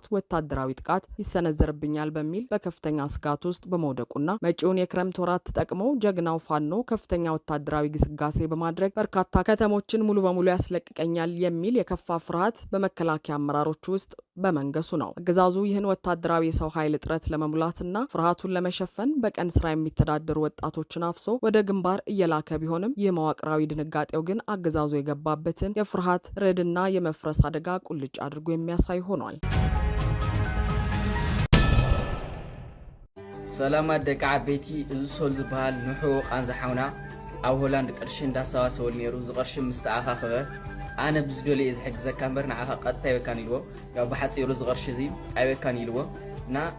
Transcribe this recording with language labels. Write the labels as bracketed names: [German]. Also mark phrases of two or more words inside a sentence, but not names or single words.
[Amharic] ወታደራዊ ጥቃት ይሰነዘርብኛል በሚል በከፍተኛ ስጋት ውስጥ በመውደቁና መጪውን የክረምት ወራት ተጠቅሞ ጀግናው ፋኖ ከፍተኛ ወታደራዊ ግስጋሴ በማድረግ በርካታ ከተሞችን ሙሉ በሙሉ ያስለቅቀኛል የሚል የከፋ ፍርሃት በመከላከያ አመራሮች ውስጥ በመንገሱ ነው። አገዛዙ ይህን ወታደራዊ የሰው ኃይል እጥረት ለመሙላትና ፍርሃቱን ለመሸፈን በቀን ስራ የሚተዳደሩ ወጣቶችን አፍሶ ወደ ግንባር እየላከ ቢሆንም ይህ መዋቅራዊ ድንጋጤው ግን አገዛዙ የገባበትን የፍርሃት ርዕድና የመፍረስ አደጋ ቁልጭ አድርጎ የሚያሳይ ሆኗል። [Tigrinya] ሰላም ደቂ ዓበይቲ እዚ ሶል ዝበሃል ንሑ ቃንዛሓውና ኣብ ሆላንድ ቅርሺ እንዳሰባሰበሉ ነይሩ ዝቅርሺ ምስ ተኣኻኸበ ኣነ ብዝደልየ ዝሕግዘካ እምበር ንዓኻ ቀጥታ ይበካን ኢልዎ ያው ብሓፂሩ ዝቅርሺ እዚ ኣይበካን ኢልዎ እና